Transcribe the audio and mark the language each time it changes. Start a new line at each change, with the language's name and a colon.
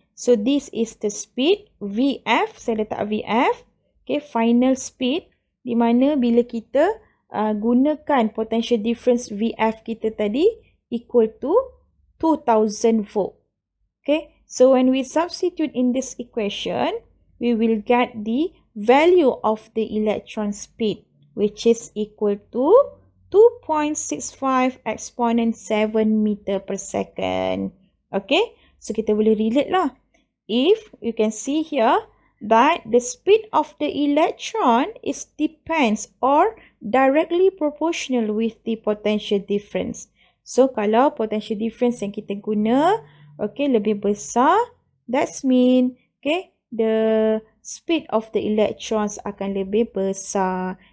English: So this is the speed, VF,
Malay: saya letak
English: VF, okay, final speed,
Malay: di mana bila kita gunakan potential difference VF kita tadi
English: equal to 2000 volt. Okay, so when we substitute in this equation, we will get the value of the electron speed, which is equal to 2.65 exponent 7 meter per second.
Malay: Okay, so kita boleh relate lah.
English: If you can see here that the speed of the electron is depends or directly proportional with the potential difference. So
Malay: kalau
English: potential difference
Malay: yang kita guna,
English: okay,
Malay: lebih besar,
English: that's mean, okay, the speed of the electrons
Malay: akan lebih besar.